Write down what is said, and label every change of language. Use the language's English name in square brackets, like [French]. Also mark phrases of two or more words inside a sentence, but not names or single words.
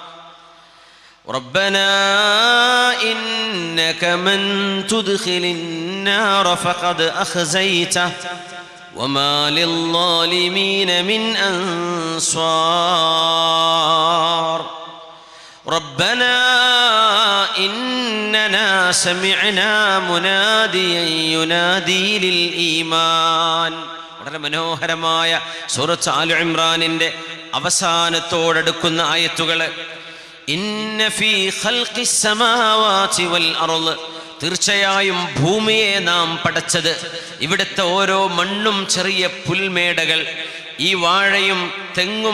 [Arabic] ربنا إنك من تدخل النار فقد أخزيته وما للظالمين من أنصار ربنا إننا سمعنا مناديا ينادي للإيمان. [Malayalam] വളരെ മനോഹരമായ സൂറത്ത് ആലി ഇമ്രാനിന്റെ അവസാനത്തോടടുക്കുന്ന ആയത്തുകൾ. [Arabic] إن في خلق السماوات والأرض, [Malayalam] തീർച്ചയായും ഭൂമിയെ നാം പടച്ചത്, ഇവിടുത്തെ ഓരോ മണ്ണും ചെറിയ പുൽമേടകൾ, ഈ വാഴയും തെങ്ങും